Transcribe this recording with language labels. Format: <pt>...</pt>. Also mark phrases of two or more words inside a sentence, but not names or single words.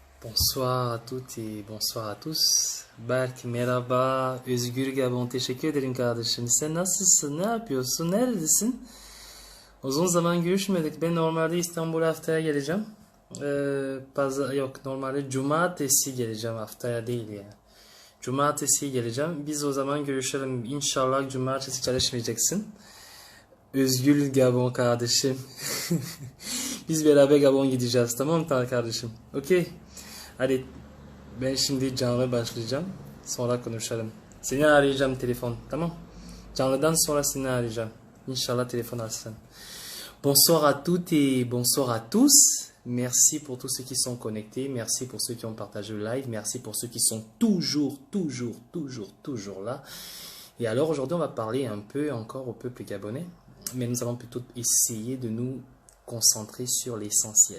<fr>Bonsoir à toutes et bonsoir à tous.</fr> <tr>Berk merhaba. Özgür Gabon teşekkür ederim kardeşim. Sen nasılsın? Ne yapıyorsun? Neredesin? Uzun zaman görüşmedik. Ben normalde İstanbul haftaya geleceğim. Normalde cumartesi geleceğim, haftaya değil yani. Cumartesi geleceğim. Biz o zaman görüşelim. İnşallah cumartesi çalışmayacaksın. Özgür Gabon kardeşim. Biz beraber Gabon gideceğiz, tamam mı kardeşim? Okey. Hadi ben şimdi canlı başlayacağım. Sonra konuşalım. Seni arayacağım telefon, tamam? Canlıdan sonra seni arayacağım. İnşallah telefon alsın.</tr> <fr>Bonsoir à toutes et bonsoir à tous. Merci pour tous ceux qui sont connectés. Merci pour ceux qui ont partagé le live. Merci pour ceux qui sont toujours là. Et alors aujourd'hui, on va parler un peu encore au peuple gabonais. Mais nous allons plutôt essayer de nous concentrer sur l'essentiel.</fr>